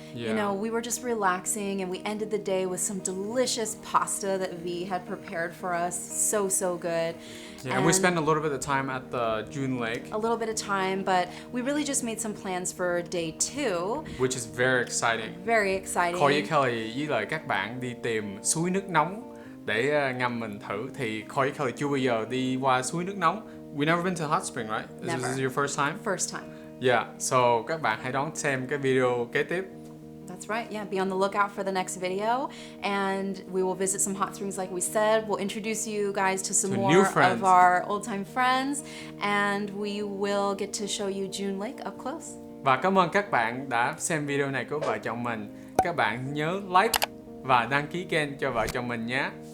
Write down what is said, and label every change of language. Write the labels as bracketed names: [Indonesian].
[English] Yeah. you know, we were just relaxing, and we ended the day with some delicious pasta that V had prepared for us. So, so good. Yeah, and we spent a little bit of time at the June Lake, a little bit of time, but we really just made some plans for day 2. which is very exciting. Very exciting. [Vietnamese] Khôi với Kelly với lại các bạn đi tìm suối nước nóng để ngâm mình thử. Thì Khôi với Kelly chưa bao giờ đi qua suối nước nóng. [English] We never been to hot spring, right? This Never. is your first time? First time. [Vietnamese] Yeah, so các bạn hãy đón xem cái video kế tiếp. [English] That's right. Yeah, be on the lookout for the next video, and we will visit some hot springs like we said. We'll introduce you guys to some To more new friends. of our old-time friends, and we will get to show you June Lake up close. [Vietnamese] Và cảm ơn các bạn đã xem video này của vợ chồng mình. Các bạn nhớ like và đăng ký kênh cho vợ chồng mình nhé.